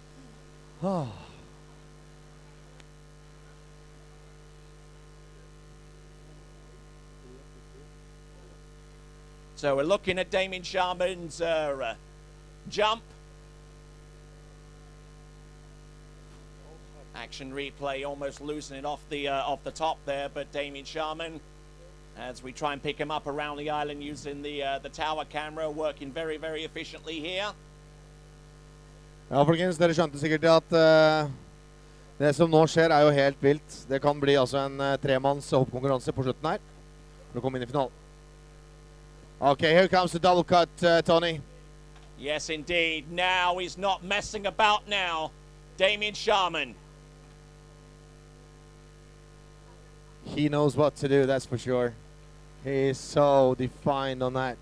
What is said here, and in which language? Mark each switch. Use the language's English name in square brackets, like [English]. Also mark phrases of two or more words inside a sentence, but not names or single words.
[English] So we're looking at Damien Sharman's jump. Action replay almost loosening off the top there, but Damien Sharman, as we try and pick him up around the island using the tower camera, working very, very efficiently here. [Norwegian] Ja, folkens, dere skjønte sikkert at det som nå skjer er jo helt vilt. Det kan bli altså en tremanns hoppkonkurranse på slutten her for å komme inn i finalen. [English] Okay, here comes the double cut, Tony. Yes, indeed. Now he's not messing about now. Damien Sharman. He knows what to do, that's for sure. He is so defined on that.